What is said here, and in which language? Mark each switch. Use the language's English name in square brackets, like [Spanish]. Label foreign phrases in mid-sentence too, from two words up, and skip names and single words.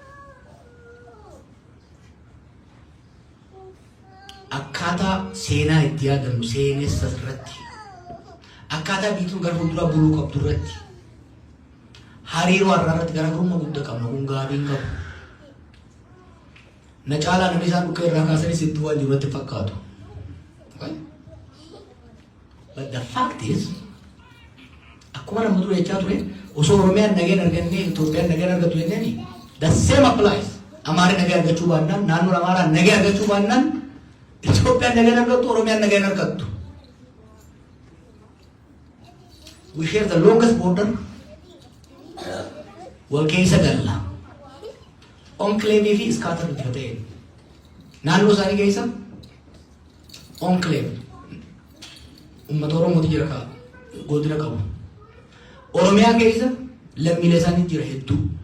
[Oromo] Akkaataa seenaa itti yaadannu seenessa irratti akkaataa biituun gara fuulduraa buluu qabdu irratti hariiroo har'aa irratti garaagarummaa guddaa qabna kun gaarii hin qabu. Na caalaa namni isaan dhukkee irraa kaasanii sitti waan jirutti fakkaatu. [English] But the fact is [Oromo] akkuma nama dura jechaa ture osoo Oromiyaan nageenya arganne Itoophiyaan nageenya argatu jenneen [English] the same applies. [Oromo] Amaarri nageenya argachuu baannaan naannoon Amaaraa nageenya argachuu baannaan Itoophiyaan nageenya argattu Oromiyaan nageenya argattu. [English] We share the longest border. [Oromo] Wal keessa galla. [English] Enclave fi scatter [Oromo] ta'e. Naannoo isaanii keessa enclave. Uummata Oromooti jira ka godina qabu. Oromiyaa keessa lammiilee isaanii jira hedduu.